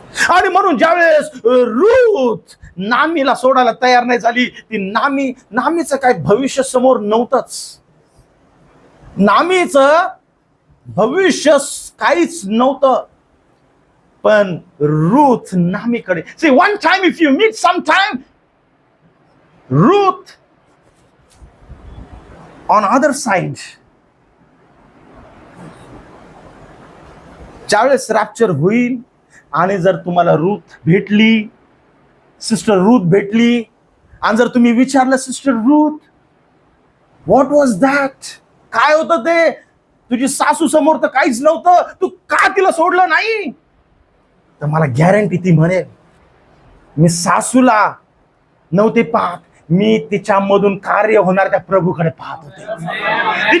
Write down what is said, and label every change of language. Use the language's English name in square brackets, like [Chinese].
[Marathi] आणि म्हणून ज्यावेळेस रूथ नामीला सोडायला तयार नाही झाली, ती नामीचं काय भविष्य समोर नव्हतंच. नामीचं भविष्य काहीच नव्हतं. पण Ruth नामीकडे. [English] See, one time if you meet sometime, Ruth on other side. [Marathi] ज्यावेळेस रॅप्चर होईल आणि जर तुम्हाला रूथ भेटली, सिस्टर रूथ भेटली, आणि जर तुम्ही विचारलं sister Ruth [English] what was that, [Marathi] काय होतं ते, तुझी सासू समोर तर काहीच नव्हतं, तू का तिला सोडलं नाही, तर मला गॅरंटी ती म्हणेल मी सासूला नव्हते पाहत, मी तिच्यामधून कार्य होणार त्या प्रभूकडे पाहत होते.